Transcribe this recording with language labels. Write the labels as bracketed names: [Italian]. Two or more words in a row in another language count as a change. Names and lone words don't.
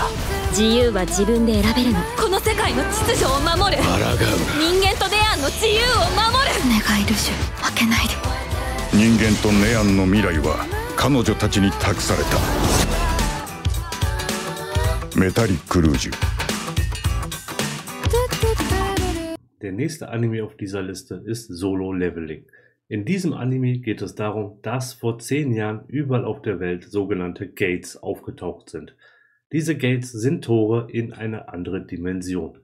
[Japanese] 自由は自分で選べるの。この世界の秩序を守る。抗うな。人間とネアンの自由を守る。お願いルジュ、負けないで。人間とネアンの未来は彼女たちに託された。メタリックルージュ。 [German] Der nächste Anime auf dieser Liste ist Solo Leveling. In diesem Anime geht es darum, dass vor 10 Jahren überall auf der Welt sogenannte Gates aufgetaucht sind. Diese Gates sind Tore in eine andere Dimension.